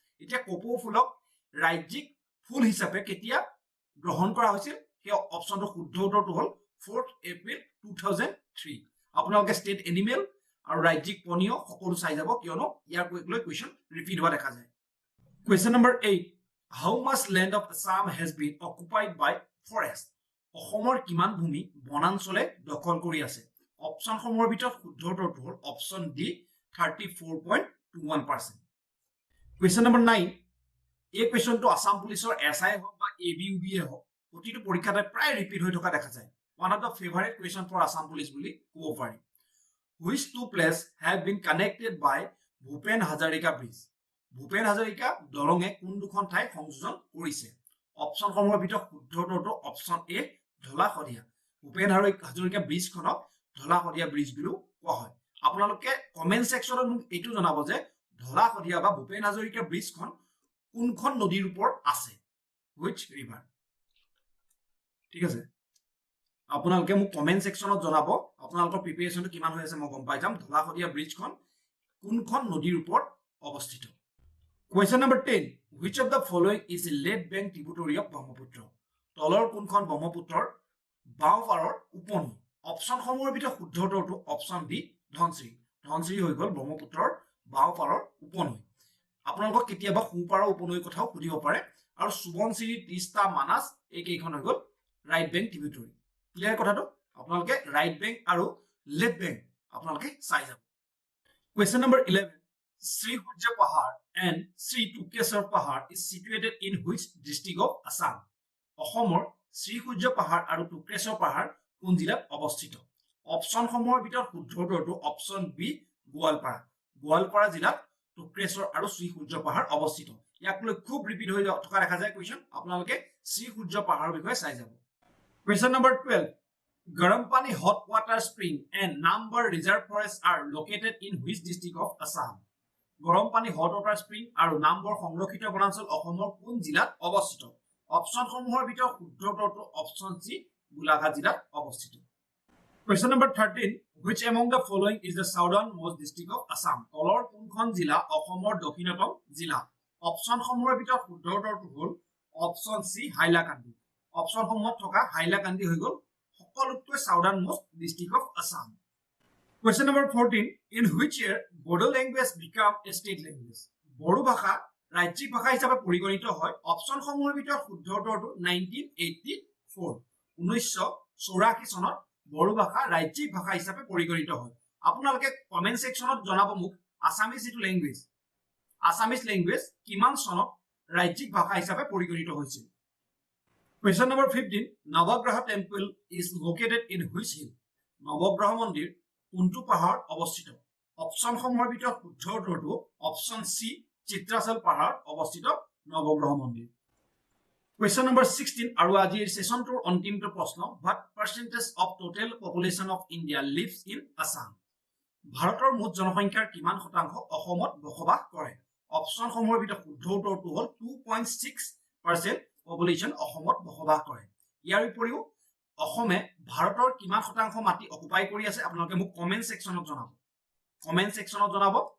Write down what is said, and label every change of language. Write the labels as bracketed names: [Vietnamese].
[Assamese] এতিয়া কপৌ ফুলক ৰাজ্যিক ফুল হিচাপে কেতিয়া গ্ৰহণ কৰা হৈছিল? সেই অপশ্যনটো শুদ্ধ উত্তৰটো হ'ল 4 এপ্ৰিল 2003। আপোনালোকে ষ্টেট এনিমেল আৰু ৰাজ্যিক পনীয় সকলো চাই যাব, কিয়নো ইয়াৰ লৈ কুৱেশ্যন ৰিপিট হোৱা দেখা যায়। Question number 8, [English] How much land of Assam has been occupied by forest? [Assamese] অসমৰ কিমান ভূমি বনাঞ্চলে দখল কৰি আছে? অপশ্যনসমূহৰ ভিতৰত শুদ্ধ উত্তৰটো হ'ল অপশ্যন ডি 34.21%. Question number 9. এই কুৱেশ্যনটো আসাম পুলিচৰ এছআই হওক বা এবিইউবিয়ে হওক প্ৰতিটো পৰীক্ষাতে প্ৰায় ৰিপিট হৈ থকা দেখা যায়. [English] One of the favorite question for Assam Police [Assamese] বুলি ক'ব পাৰি. [English] Which two places have been connected by Bhupen Hazarika Bridge? [Assamese] Bhupen Hazarika দলঙে কোন দুখন ঠাই সংযোজন কৰিছে? অপশ্যনসমূহৰ ভিতৰত শুদ্ধ উত্তৰটো option A Dhola-Sadiya. Bhupen Hazarika ব্ৰিজখনক Dhola-Sadiya bridge বুলিও কোৱা হয়. আপোনালোকে কমেন্ট সেকশনত মোক এইটো জনাব যে ধলাশদিয়া বা ভূপেন হাজৰিকা ব্ৰিজখন কোনখন নদীৰ ওপৰত আছে? [English] Which river? [Assamese] ঠিক আছে, আপোনালোকে মোক কমেন্ট সেকশনত জনাব আপোনালোকৰ প্ৰিপাৰেচনটো কিমান হৈ আছে মই গম পাই যাম. ধলাশদিয়া ব্ৰিজখন কোনখন নদীৰ ওপৰত অৱস্থিত? [English] Question number 10. Which of the following is a left bank tributary of Brahmaputra? [Assamese] তলৰ কোনখন ব্ৰহ্মপুত্ৰৰ বাওঁ পাৰৰ উপনৈ? অপশ্যনসমূহৰ ভিতৰত শুদ্ধ উত্তৰটো অপশ্যন ডি ধনশ্ৰী. ধনশ্ৰী হৈ গ'ল ব্ৰহ্মপুত্ৰৰ বাওঁ পাৰৰ উপনৈ. আপোনালোকক কেতিয়াবা সোঁপাৰৰ উপনৈৰ কথাও সুধিব পাৰে. আৰু সুবনশ্ৰী, তিষ্টা, মানাস এইকেইখন হৈ গ'ল ৰাইট বেংক ট্ৰিবিউটৰী. ক্লিয়াৰ কথাটো? আপোনালোকে ৰাইট বেংক আৰু লেফ্ট বেংক আপোনালোকে চাই যাব. [English] Question number 11. Sri Hujja Pahar and Sri Tukesar Pahar is situated in which district of Assam? [Assamese] অসমৰ শ্ৰী সূৰ্য পাহাৰ আৰু টুক্ৰেশ্বৰ পাহাৰ কোন জিলাত অৱস্থিত? অপশ্যনসমূহৰ ভিতৰত শুদ্ধ উত্তৰটো অপশ্যন বি গোৱালপাৰা. গোৱালপাৰা জিলাত টুক্ৰেশ্বৰ আৰু শ্ৰী সূৰ্য পাহাৰ অৱস্থিত. ইয়াক লৈ খুব ৰিপিট হৈ থকা দেখা যায় কুৱেশ্যন. আপোনালোকে শ্ৰী সূৰ্য পাহাৰৰ বিষয়ে চাই যাব. [English] Question number 12. Garampani hot water spring and Nambar reserve forests are located in which district of Assam? [Assamese] গৰমপানী হট ৱাটাৰ স্প্ৰিং আৰু নাম্বৰ সংৰক্ষিত বনাঞ্চল অসমৰ কোন জিলাত অৱস্থিত? অপশ্যনসমূহৰ ভিতৰত শুদ্ধ উত্তৰটো অপশ্যন সি গোলাঘাট জিলাত অৱস্থিত. [English] Question number 13. Which among the following is the southernmost district of Assam? [Assamese] তলৰ কোনখন জিলা অসমৰ দক্ষিণতম জিলা? অপশ্যনসমূহৰ ভিতৰত শুদ্ধ উত্তৰটো হ'ল অপশ্যন সি হাইলাকান্দি. অপশ্যনসমূহত থকা হাইলাকান্দি হৈ গ'ল সকলোতকৈ [English] southernmost district of Assam. Question number 14. In which year Bodo language became a state language? [Assamese] Bodo ভাষা ৰাজ্যিক ভাষা হিচাপে পৰিগণিত হয়. অপশ্যনসমূহৰ ভিতৰত শুদ্ধ উত্তৰটো 1984. 1984 চনত বড়ো ভাষা ৰাজ্যিক ভাষা হিচাপে পৰিগণিত হয়. আপোনালোকে কমেন্ট সেকশনত জনাব মোক আসামিজ যিটো লেংগুৱেজ, আসামিজ লেংগুৱেজ কিমান চনত ৰাজ্যিক ভাষা হিচাপে পৰিগণিত হৈছিল? [English] Question number 15. Navagraha temple is located in which hill? [Assamese] নৱগ্ৰহ মন্দিৰ কোনটো পাহাৰত অৱস্থিত? অপশ্যনসমূহৰ ভিতৰত শুদ্ধ উত্তৰটো অপশ্যন সি চিত্ৰাচল পাহাৰত অৱস্থিত নৱগ্ৰহ মন্দিৰ. [English] Question number 16 [Assamese] আৰু আজিৰ সেশনটোৰ অন্তিমটো প্ৰশ্ন. [English] What percentage of total population of India lives in Assam? [Assamese] ভাৰতৰ মুঠ জনসংখ্যাৰ কিমান শতাংশ অসমত বসবাস কৰে? অপশ্যনসমূহৰ ভিতৰত শুদ্ধ উত্তৰটো হ'ল 2.6% পপুলেশ্যন অসমত বসবাস কৰে. ইয়াৰ উপৰিও অসমে ভাৰতৰ কিমান শতাংশ মাটি অকুপাই কৰি আছে আপোনালোকে মোক কমেন্ট সেকশনত জনাব. কমেন্ট সেকশনত জনাব.